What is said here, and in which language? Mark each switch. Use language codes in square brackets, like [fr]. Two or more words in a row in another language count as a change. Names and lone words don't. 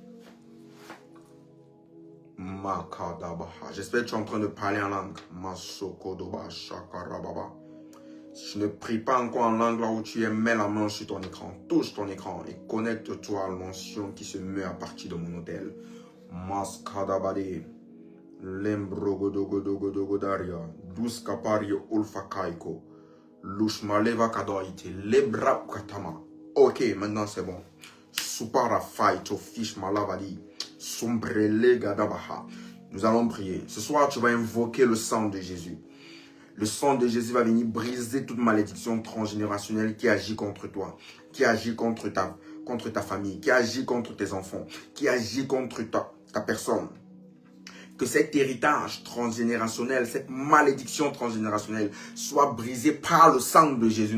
[fr] Makadabaha. J'espère que tu es en train de parler en langue. Masokodoba Shakarababa. Si tu ne pries pas encore en langue là où tu es, mets la main sur ton écran. Touche ton écran et connecte-toi à l'onction qui se meut à partir de mon hôtel. Maskadabade. Lembrogodogodogodogodaria. Duskapario ulfakaiko. Lushmaleva kadoite. Lebra katama. Ok, maintenant c'est bon. Supara fight fish malavadi. Sombrele gadabaha. Nous allons prier. Ce soir, tu vas invoquer le sang de Jésus. Le sang de Jésus va venir briser toute malédiction transgénérationnelle qui agit contre toi, qui agit contre ta famille, qui agit contre tes enfants, qui agit contre ta personne. Que cet héritage transgénérationnel, cette malédiction transgénérationnelle soit brisée par le sang de Jésus.